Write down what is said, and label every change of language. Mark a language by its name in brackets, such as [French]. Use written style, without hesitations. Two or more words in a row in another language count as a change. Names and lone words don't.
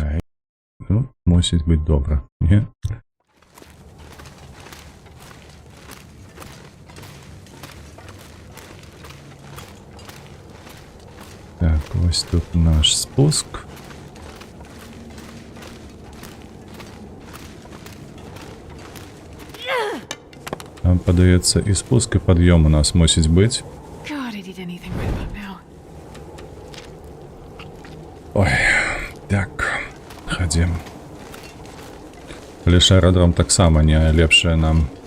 [Belarusian] Ну, мусіць быць добра, не? Так, ось тут наш спуск. Там, падаецца, і спуск, і пад'ём у нас мусіць быць. [English] God, I did anything right about now. [Belarusian] Ой, так, хадзім. Але ж аэрадром таксама не лепшае нам.